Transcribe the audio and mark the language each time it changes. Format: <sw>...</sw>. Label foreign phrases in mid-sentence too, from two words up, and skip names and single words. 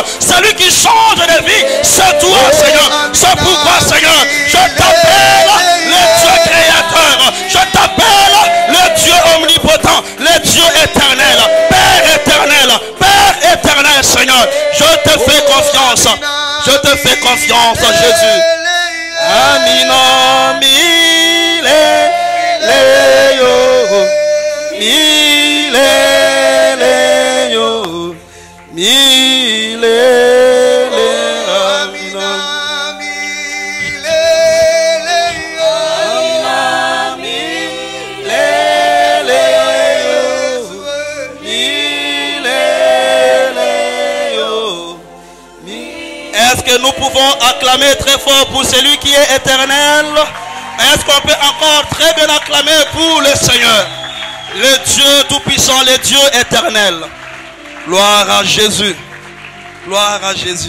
<fr>Celui qui change de vie, c'est toi, Seigneur. C'est pourquoi, Seigneur, je t'appelle le Dieu créateur. Je t'appelle le Dieu omnipotent, le Dieu éternel. Père éternel, Père éternel, Seigneur. Je te fais confiance. Je te fais confiance, Jésus. Amina, mile, leyo, mile, leyo, mile, leyo, amina, mile, leyo, amina, mile, leyo, mile, leyo. Est-ce que nous pouvons acclamer très fort pour celui qui est éternel? Est-ce qu'on peut encore très bien acclamer pour le Seigneur, le Dieu tout-puissant, le Dieu éternel? Gloire à Jésus. Gloire à Jésus.</fr>